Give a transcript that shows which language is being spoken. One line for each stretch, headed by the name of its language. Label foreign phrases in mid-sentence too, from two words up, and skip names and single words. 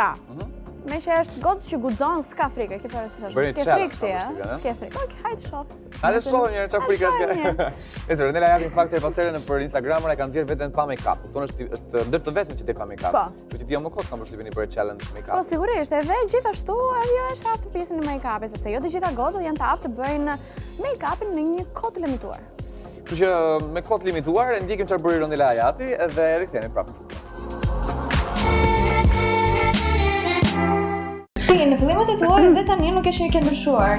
Albanian: Me që është gocë që guxon, s'ka frikë, ke parë se thashtë. S'ke frikë ti, s'ke frikë. Okej, hajde shoh. Hajde shohim një çfarë frikë është. Nëse Ronel Najati në fakt e pasere për Instagramën e kanë nxjerr veten pa make-up. Kupton është ndër të vetëm që tek pa make-up. Kështu që ti më kot kam përshtypjen për
English: challenge make-up.
Albanian: Po sigurisht, edhe gjithashtu ajo është aftë pjesën e make-upit, sepse jo të gjitha gocat janë të aftë të bëjnë make-upin në një kohë të limituar. Kështu që me kohë të limituar e ndjekim çfarë bëri Ronel Najati dhe rikthehemi prapë. Në fillimet e tua dhe tani nuk e sheh ke ndryshuar.